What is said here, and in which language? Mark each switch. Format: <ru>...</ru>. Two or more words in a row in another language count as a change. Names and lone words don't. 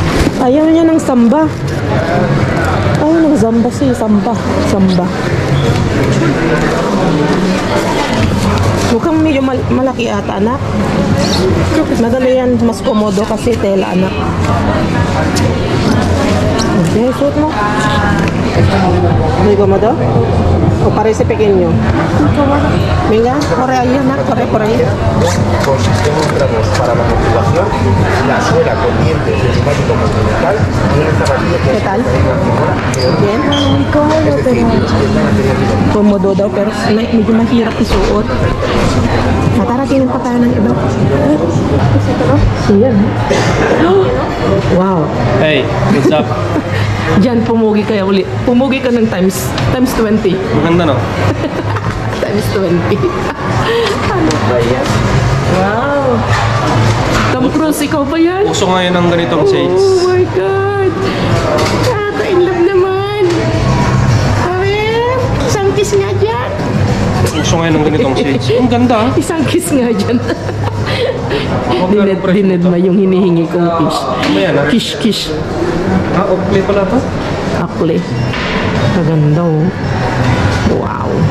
<tl>Ayaw niya ng samba. Ayaw ng samba si samba. Samba. Mukhang medyo malaki ata, anak. Madali yan, mas komodo kasi tela, anak. Okay, suot mo.</tl> <es>Muy komodo? O parece pequeño? Venga, corre ahí, anak, corre ahí. Con sistema ultrados para la motivación, la suela con dientes de neumático continental y una zapatilla que ¿Qué tal? Bien? Muy cómodo, pero...</es> <tl>Komodo daw, pero medyo mahirap isuot. Tara, tingin pa tayo ng iba. Siyan. Wow.</tl> <en>Hey, what's up?</en> <tl>Diyan, pumugi kaya ulit. Pumugi ka ng times 20. Maganda, no? Times 20. Ano ba yan? Wow. Tom Cruise, ikaw ba yan? Uso ngayon ng ganitong shades.</tl> <en>Oh my God. In love naman.</en> <tl>Isang kiss nga dyan. Uso ngayon ng ganitong shades. Ang ganda. Isang kiss nga dyan. Dinedma yung hinihingi kong kiss. Ano yan, ha? Kiss. Ah, okay pala to? Akle. Kaganda, oh. Wow.</tl>